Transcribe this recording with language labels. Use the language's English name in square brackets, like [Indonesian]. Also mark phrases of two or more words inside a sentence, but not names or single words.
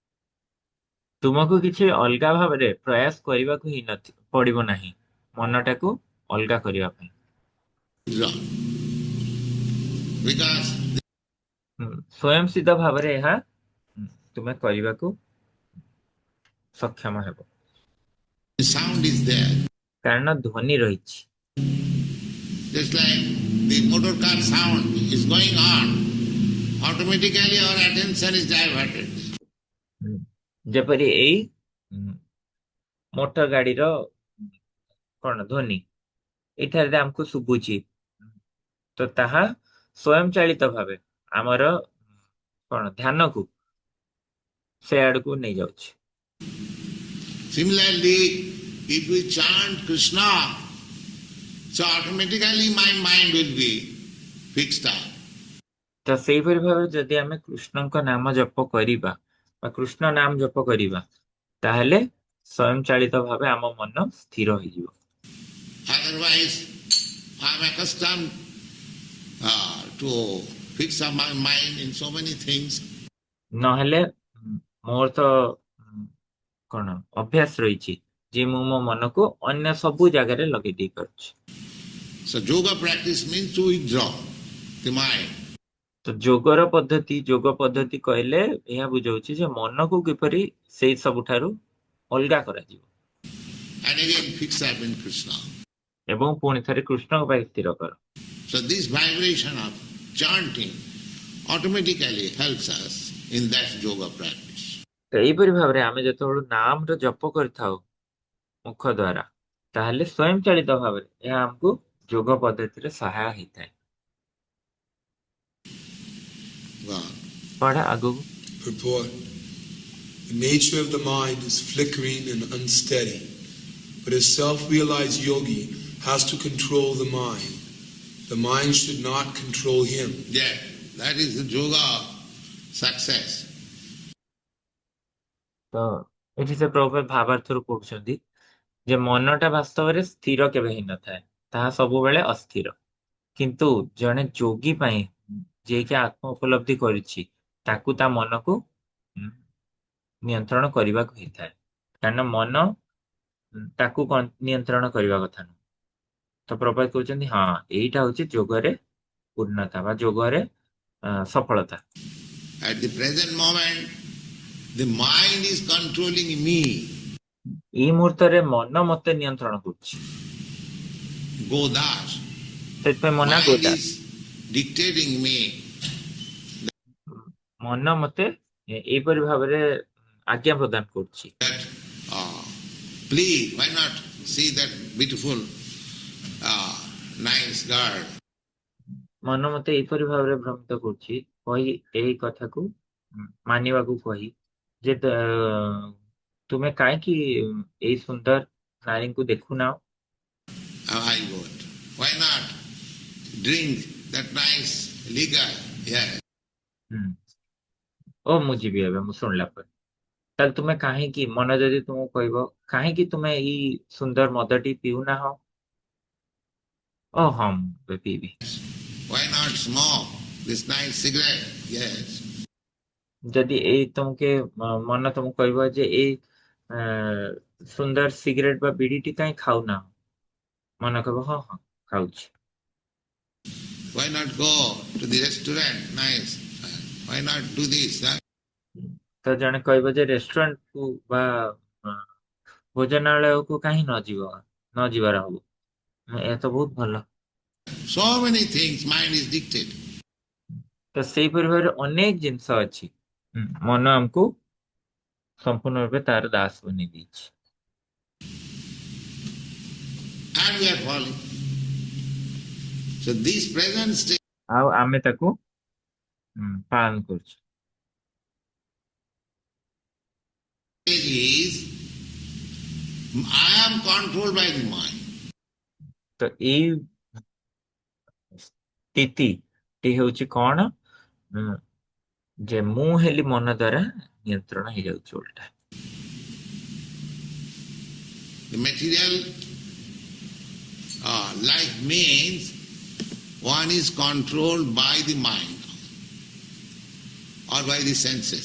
[Odia] ତୁମକୁ କିଛି ଅଲଗା ଭାବରେ ପ୍ରୟାସ କରିବାକୁ ହିଁ ପଡିବ ନାହିଁ ମନଟାକୁ ଅଲଗା କରିବା ପାଇଁ। [English] withdrawn. Because [Odia] ସ୍ୱୟଂ ସିଦ୍ଧ ଭାବରେ ଏହା ତୁମେ କରିବାକୁ ସକ୍ଷମ ହେବ, [English] the sound is there. [Odia] କାରଣ ଧ୍ୱନି ରହିଛି। [English] Just like the motor car sound is going on, automatically our attention is diverted. [Odia] ଯେପରି ଏଇ ମୋଟର ଗାଡିର କଣ ଧ୍ୱନି ଏଠାରେ ଆମକୁ ଶୁଭୁଛି, ତ ତାହା ସ୍ୱୟଂ ଚାଳିତ ଭାବେ ଆମର କଣ ଧ୍ୟାନକୁ ସେ ଆଡକୁ ନେଇଯାଉଛି। [English] Similarly, if we chant Krishna, so automatically my mind will be fixed up. [Odia] ତ ସେଇପରି ଭାବେ ଯଦି ଆମେ କୃଷ୍ଣଙ୍କ ନାମ ଜପ କରିବା ବା କୃଷ୍ଣ ନାମ ଜପ କରିବା ତାହେଲେ ସ୍ୱୟଂ ଚାଳିତ ଭାବେ ଆମ ମନ ସ୍ଥିର ହେଇଯିବ। [English] Otherwise, I am accustomed to fix up my mind in so many things. [Odia] ନହେଲେ ମୋର ତ କଣ ଅଭ୍ୟାସ ରହିଛି ଯେ ମୁଁ ମୋ ମନକୁ ଅନ୍ୟ ସବୁ ଜାଗାରେ ଲଗେଇ ଦେଇ ପାରୁଛି। [English] So yoga practice means to withdraw the mind. [Odia] ତ ଯୋଗ ପଦ୍ଧତି କହିଲେ ଏହା ବୁଝାଉଛି ଯେ ମନକୁ କିପରି ସେଇ ସବୁଠାରୁ ଅଲଗା କରାଯିବ [English] And again fix up in Krishna. [Odia] ଏବଂ ପୁଣି ଥରେ କୃଷ୍ଣଙ୍କ ପାଇଁ ସ୍ଥିର କର। [English] So this vibration of chanting automatically helps us in that yoga practice. [Odia] ତ ଏଇପରି ଭାବରେ ଆମେ ଯେତେବେଳେ ନାମର ଜପ କରିଥାଉ ମୁଖ ଦ୍ୱାରା ତାହେଲେ ସ୍ୱୟଂ ଚାଳିତ ଭାବରେ ଏହା ଆମକୁ ଯୋଗ ପଦ୍ଧତିରେ ସହାୟ ହେଇଥାଏ। [English] Wow. [Odia] ପଢା ଆଗକୁ। [English] Purport. The nature of the mind is flickering and unsteady, but a self-realized yogi has to control the mind. The mind should not control him. Yeah, that is the yoga of success. [Odia] ତ ଏଠି ସେ ପ୍ରଭୁପାଦ ଭାବାର୍ଥରୁ କହୁଛନ୍ତି ଯେ ମନଟା ବାସ୍ତବରେ ସ୍ଥିର କେବେ ହେଇନଥାଏ, ତାହା ସବୁବେଳେ ଅସ୍ଥିର। କିନ୍ତୁ ଜଣେ ଯୋଗୀ ପାଇଁ ଯିଏକି ଆତ୍ମ ଉପଲବ୍ଧି କରିଛି ତାକୁ ତା ମନକୁ ନିୟନ୍ତ୍ରଣ କରିବାକୁ ହେଇଥାଏ, କାରଣ ମନ ତାକୁ ନିୟନ୍ତ୍ରଣ କରିବା କଥା ନୁହଁ। ତ ପ୍ରଭୁପାଦ କହୁଛନ୍ତି ହଁ ଏଇଟା ହଉଛି ଯୋଗରେ ପୂର୍ଣ୍ଣତା ବା ଯୋଗରେ ସଫଳତା। [English] At the present moment, the mind is controlling me. [Odia] ଏଇ ମୁହୂର୍ତ୍ତରେ ମନ ମତେ ନିୟନ୍ତ୍ରଣ କରୁଛି, Go das. ସେଥିପାଇଁ ମନା [English] Mind [Odia] ଗୋଟା [English] is dictating me. [Odia] ମନ ମତେ ଏଇପରି ଭାବରେ ଆଜ୍ଞା ପ୍ରଦାନ କରୁଛି। [English] That, please, why not see that beautiful, nice girl? [Odia] ମନ ମତେ ଏଇପରି ଭାବରେ ଭ୍ରମିତ କରୁଛି କହି ଏଇ କଥାକୁ ମାନିବାକୁ କହି ଯେ ତୁମେ କାହିଁକି ଏଇ ସୁନ୍ଦର ନାରୀଙ୍କୁ ଦେଖୁନାଅ? [English] I won't. Why not drink that nice liquor? Yeah. [Odia] ଓ ମୁଁ ଯିବି ଏବେ ମୁଁ ଶୁଣିଲା ପରେ। ତାହେଲେ ତୁମେ କାହିଁକି ମନ ଯଦି ତୁମକୁ କହିବ କାହିଁକି ତୁମେ ଏଇ ସୁନ୍ଦର ମଦଟି ପିଉନାହ? ଓ ହଁ ମୁଁ ଏବେ ପିଇବି। [English] Why not smoke this nice cigarette? Yes. [Odia] ଯଦି ଏଇ ତୁମକେ ମନ ତୁମକୁ କହିବ ଯେ ଏଇ ସୁନ୍ଦର ସିଗାରେଟ ବା ବିଡିଟି କାହିଁ ଖାଉନାହ? ମନ କହିବ ହଁ ହଁ ଖାଉଛି। [English] Why not go to the restaurant? Nice. Why not do this? [Odia] ତ ଜଣେ କହିବ ଯେ ରେଷ୍ଟୁରାଣ୍ଟକୁ ବା ଭୋଜନାଳୟକୁ କାହିଁ ନ ଯିବାର ହବ? ଏହା ତ ବହୁତ ଭଲ। [English] So many things mind is dictated. [Odia] ତ ସେଇପରି ଭାବରେ ଅନେକ ଜିନିଷ ଅଛି, ମନ ଆମକୁ ସମ୍ପୂର୍ଣ୍ଣ ରୂପେ ତାର ଦାସ ବନେଇ ଦେଇଛି। [English] And we are falling. So this present state [Odia] ଆଉ ଆମେ ତାକୁ ପାଳନ କରୁଛୁ। [English] is I am controlled by the mind. [Odia] ତ ଏଇ ସ୍ଥିତିଟି ହେଉଛି କଣ? ଯେ ମୁଁ ହେଲି ମନ ଦ୍ୱାରା ନିୟନ୍ତ୍ରଣ ହେଇଯାଉଛି ଓଲଟା। [English] The material life means one is controlled by the mind or by the senses.